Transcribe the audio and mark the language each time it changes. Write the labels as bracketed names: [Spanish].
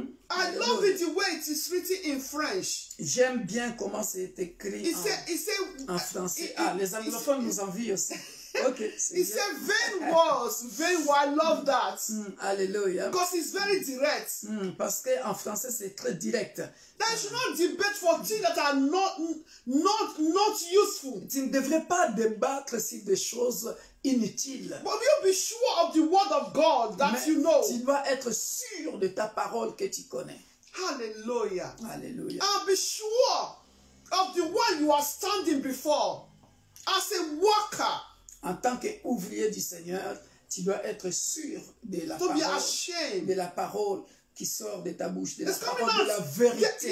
[English] I love it the way it is written in French. [French] J'aime bien comment c'est écrit en français. Les anglophones nous envient aussi. [English] Okay. He said vain words. I love that. [French] Alléluia. [English] Because it's very direct. [French] Parce qu'en français c'est très direct. [English] That you should not debate for things that are not useful. [French] Tu ne devrais pas débattre sur des choses inutiles. [English] But you be sure of the word of God that [French] Mais [English] you know. [French] Tu dois être sûr de ta parole que tu connais. [English] Hallelujah. [French] Alléluia. [English] And be sure of the one you are standing before as a worker. [French] En tant qu'ouvrier du Seigneur, tu dois être sûr de la parole qui sort de ta bouche, de la parole de la vérité.